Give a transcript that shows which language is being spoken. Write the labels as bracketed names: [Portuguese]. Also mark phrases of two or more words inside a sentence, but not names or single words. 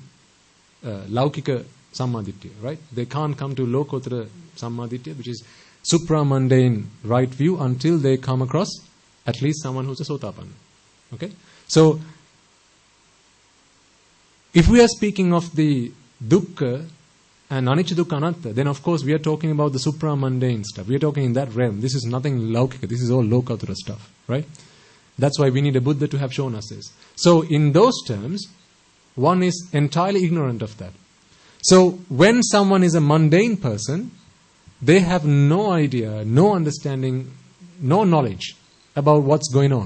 [Pali] Laukika sammaditya, [English] right? They can't come to [Pali] lokottara sammaditya, [English] which is supramundane right view, until they come across at least someone who's a sotapanna. Okay? So, if we are speaking of the dukkha and [Pali] anicca dukkha anatta, [English] then of course we are talking about the supramundane stuff. We are talking in that realm. This is nothing laukika. This is all lokottara stuff, right? That's why we need a Buddha to have shown us this. So in those terms, one is entirely ignorant of that. So when someone is a mundane person, they have no idea, no understanding, no knowledge about what's going on.